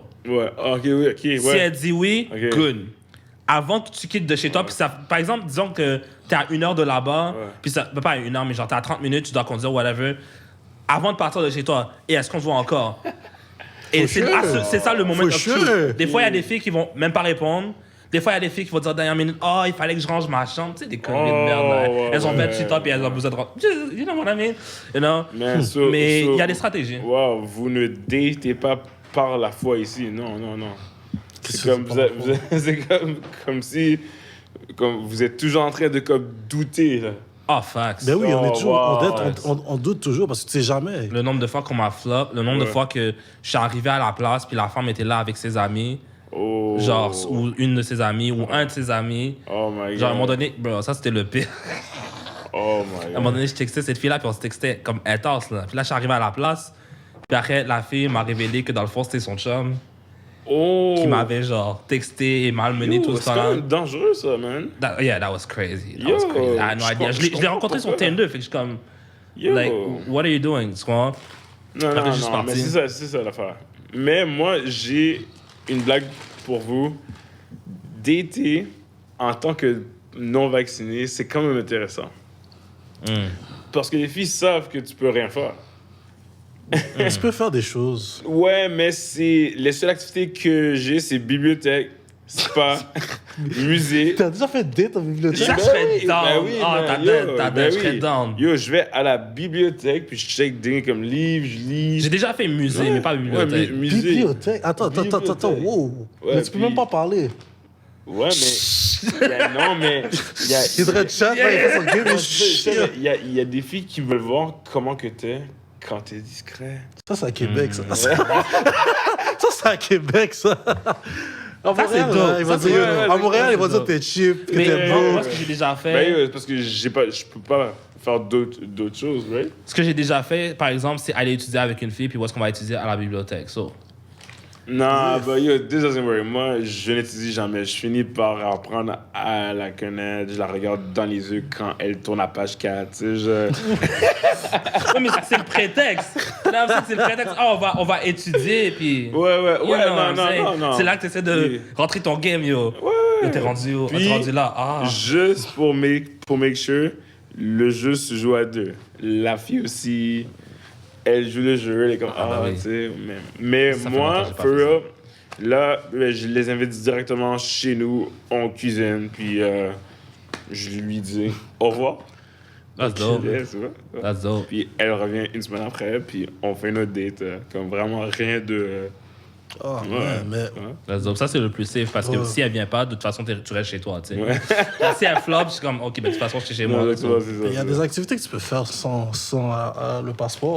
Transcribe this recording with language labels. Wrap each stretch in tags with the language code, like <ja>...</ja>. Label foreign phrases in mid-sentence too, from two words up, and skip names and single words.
<fr>Ouais, ok, ouais. Si elle dit oui, Ok. good. Avant que tu quittes de chez toi, puis ça, par exemple, disons que t'es à 1 heure de là-bas, Ouais. puis ça, pas à 1 heure, mais genre t'es à 30 minutes, tu dois conduire, whatever. Avant de partir de chez toi, et est-ce qu'on se voit encore? Et</fr> <en>For</en> <fr>c'est</fr> <en>sure.</en> <fr>c'est ça le moment</fr> <en>For of sure. truth.</en> <fr>Des fois, il y a des filles qui vont même pas répondre. Des fois, il y a des filles qui vont dire dernière minute, oh, il fallait que je range ma chambre. Tu sais, des conneries de merde. Là. ouais, Elles ont ouais. 28 ans, puis elles ont besoin de rentrer.</fr> <en>You know what I mean? You know?</en> <fr>Mais il y a des stratégies. Wow, vous ne datez pas par la foi ici. Non. Qu'est-ce C'est comme, que c'est c'est comme si comme vous êtes toujours en train de comme douter. Là. Ah, facts. Ben oui, on est toujours, wow. on doute toujours parce que tu sais jamais. Le nombre de fois qu'on m'a flop, le nombre de Ouais. fois que je suis arrivé à la place, puis la femme était là avec ses amis, Oh. genre, ou une de ses amies, ou un de ses amis.</fr> <en>Oh my god.</en> <fr>Genre, à un moment donné, bro, ça c'était le pire.</fr> <en>Oh my god.</en> <fr>À un moment donné, je textais cette fille-là, puis on se textait comme intense, là. Puis là, je suis arrivé à la place, puis après, la fille m'a révélé que dans le fond, c'était son chum, Oh. qui m'avait, genre, texté et malmené Yo, tout le c'est quand temps. même dangereux ça, man.</fr> <en>Yeah, that was crazy. That</en> <fr>Yo,</fr> <en>was crazy. I had no</en> <fr>je</fr> <en>idea.</en> <fr>Je l'ai comprends rencontré sur pourquoi. Tinder, fait que je suis comme, Yo.</fr> <en>like, what are you doing?</en> <fr>Tu comprends? Non, Après, je suis mais parti. c'est ça l'affaire. Mais moi, j'ai une blague pour vous. Dater en tant que non-vacciné, c'est quand même intéressant. Parce que les filles savent que tu peux rien faire. Tu peux faire des choses. Ouais, mais c'est les seules activités que j'ai, c'est bibliothèque, spa, musée. T'as déjà fait date en bibliothèque? Ça, je serais down. Ah, man, t'as dead, je serais down. Yo, je vais à la bibliothèque, puis je check des comme livres, je lis. J'ai déjà fait musée, Ouais, mais pas bibliothèque. Ouais, musée. Bibliothèque? Attends, Bibliothèque. wow. Ouais, Mais tu peux puis- même pas parler. Ouais, mais... non, mais... Il devrait te chat, là, il fait son game Ouais, et tu sais, shit. il y a des filles qui veulent voir comment que t'es quand t'es discret. Ça, c'est à Québec, ça. Ça, c'est à Québec, ça. À Ça, c'est Montréal, dope. là, il va Ça, dire, c'est- à ouais, Montréal, c'est il va dire dope. t'es cheap, que Mais t'es moi, beau. ce que j'ai déjà fait, Ben, parce que je peux pas faire d'autres choses, right? ce que j'ai déjà fait, par exemple, c'est aller étudier avec une fille, puis où est-ce qu'on va étudier à la bibliothèque. So. Non, bah yo,</fr> <en>this doesn't worry.</en> <fr>Moi, je n'étudie jamais. Je finis par apprendre à la connaître. Je la regarde dans les yeux quand elle tourne à page 4. Tu sais, Oui, mais ça, c'est le prétexte. Non, ça, c'est le prétexte. Ah, on va étudier, puis. Ouais,</fr> <en>You know what I'm</en> <fr>non,</fr> <en>saying?</en> <fr>non. C'est là que tu essaies de Oui. rentrer ton game, yo. Ouais. Yo, t'es rendu, Puis, là. Ah. Juste pour</fr> <en>make sure,</en> <fr>le jeu se joue à deux. La fille aussi, elle joue le jeu, elle est comme, bah oui. tu sais. Mais Ça fait moi, longtemps que j'ai pas</fr> <en>for</en> <fr>fait ça. real, là, ben, je les invite directement chez nous, on cuisine, puis je lui dis au revoir.</fr> <en>That's dope. Yeah,</en> <fr>tu vois.</fr> <en>That's dope.</en> <fr>Puis elle revient une semaine après, puis on fait une autre date. Comme vraiment rien de. Ah, Ouais. ouais, mais</fr> <en>That's dope.</en> <fr>Ça, c'est le plus safe, parce que Ouais. si elle vient pas, de toute façon, tu restes chez toi, tu sais. Ouais. Si elle flop, je suis comme, OK, ben, de toute façon, je suis chez moi. Non, là, tu vois, c'est ça. il y a des activités que tu peux faire sans le passeport.</fr>